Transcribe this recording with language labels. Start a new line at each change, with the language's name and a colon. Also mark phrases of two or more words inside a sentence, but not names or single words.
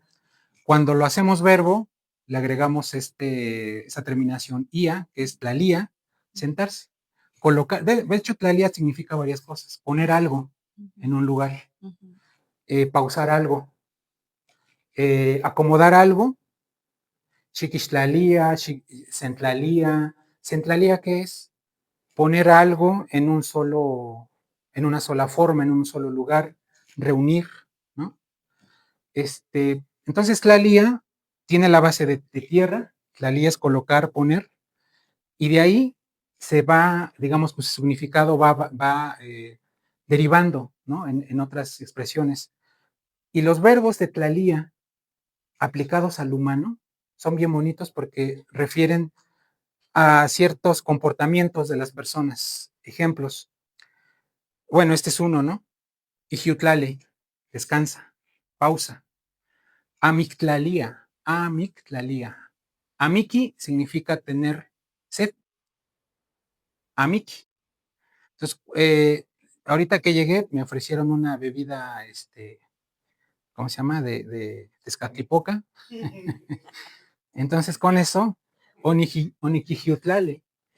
Spanish: Cuando lo hacemos verbo, le agregamos esa terminación ia, que es tlalía, sentarse. Colocar, de hecho, tlalía significa varias cosas. Poner algo en un lugar, pausar algo, acomodar algo,
Nahuatl languages: chiquistlalía, centlalía.
Spanish: Centlalía, ¿qué es? Poner algo en en una sola forma, en un solo lugar, reunir, ¿no? Entonces, tlalía tiene la base de tierra, tlalía es colocar, poner, y de ahí se va, digamos, pues su significado va derivando, ¿no? En otras expresiones. Y los verbos de tlalía aplicados al humano son bien bonitos porque refieren a ciertos comportamientos de las personas. Ejemplos. Bueno, este es uno, ¿no? Ijiutlale, descansa, pausa.
Nahuatl languages: Amictlalía, amictlalía.
Spanish: Amiki significa tener sed. Amiki. Entonces, ahorita que llegué, me ofrecieron una bebida, ¿cómo se llama? De Tezcatlipoca. Entonces, con eso, oniquijiutlale.